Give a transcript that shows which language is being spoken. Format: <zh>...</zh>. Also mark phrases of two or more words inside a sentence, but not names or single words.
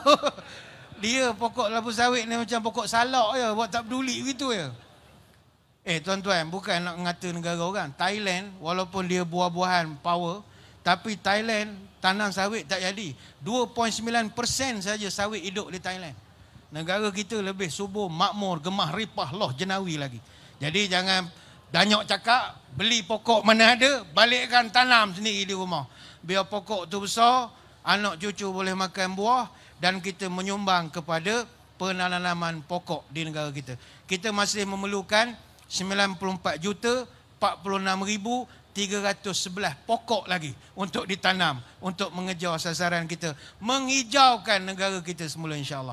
<ms>Dia pokok kelapa sawit ni macam pokok salak je. Buat tak peduli begitu je. Tuan-tuan, bukan nak ngata negara orang. Thailand, walaupun dia buah-buahan power, tapi Thailand tanam sawit tak jadi. 2.9% saja sawit hidup di Thailand. Negara kita lebih subur, makmur,</ms> <jv>gemah ripah, loh jenawi</jv> <ms>lagi. Jadi jangan banyak cakap, beli pokok mana ada, balikkan tanam sendiri di rumah. Biar pokok tu besar, anak cucu boleh makan buah dan kita menyumbang kepada penanaman pokok di negara kita. Kita masih memerlukan 94,046,311 pokok lagi untuk ditanam, untuk mengejar sasaran kita, menghijaukan negara kita semula</ms> <ar>insya-Allah.</ar>